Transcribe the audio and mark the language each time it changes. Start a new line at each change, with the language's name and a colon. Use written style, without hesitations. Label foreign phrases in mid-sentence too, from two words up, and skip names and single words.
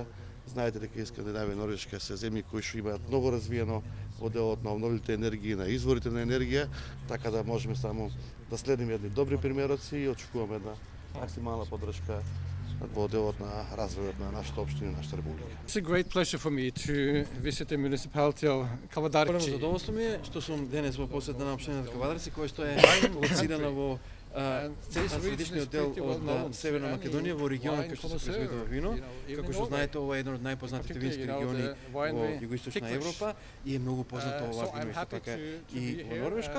Macedonian: Знаете дека Скандинавија и Норвешка се земји кои што имаат многу развиено во делот на обновливите енергии, на изворите на енергија, така да можеме само да следиме едни добри примероци и очекуваме една максимална поддршка во делот на развојот на нашата општина и нашата република.
English: It's a great pleasure for me to visit the municipality of Kavadarci.
Macedonian: Големо задоволство ми е што сум денес во посета на општината Кавадарци, која што е лоцирана во средишниот дел од Северна Македонија, во регионот кај што се произведува вино. Како што знаете, ова е еден од најпознатите вински региони во југоисточна Европа и е многу познато ова вино исто така и во Норвешка.